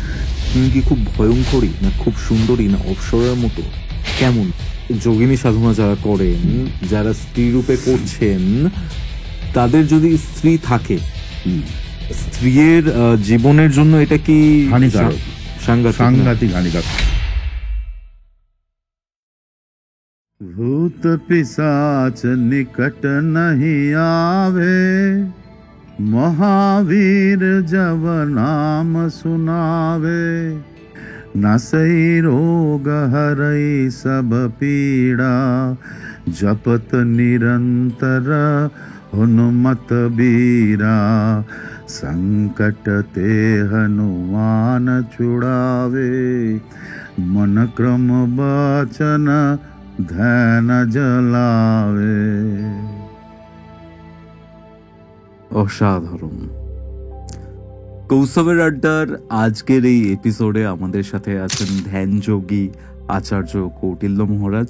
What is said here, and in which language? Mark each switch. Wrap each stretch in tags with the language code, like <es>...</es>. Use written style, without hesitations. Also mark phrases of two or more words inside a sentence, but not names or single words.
<bn>তুমি কি খুব ভয়ঙ্করী, না খুব সুন্দরী, না অপ্সরার মতো? কেমন? যোগিনী সাধনা যারা করেন, যারা স্ত্রী রূপে করছেন, তাদের যদি স্ত্রী থাকে, স্ত্রীর জীবনের জন্য এটা কি হানিকারক, সাংঘাতিক হানিকারক।</bn> <awa>भूत पिशाच निकट नहीं आवे, महावीर जब नाम सुनावे, नसई रोग हरई सब पीड़ा, जपत निरंतर हनुमत बीरा, संकट ते हनुमान छुड़ावे, मन क्रम बचन ध्यान ज्वालावे।</awa> <bn>অসাধারণ। কৌস্তবের আড্ডার আজকের এই এপিসোডে আমাদের সাথে আছেন ধ্যানযোগী আচার্য কৌটিল্য মহারাজ।</bn>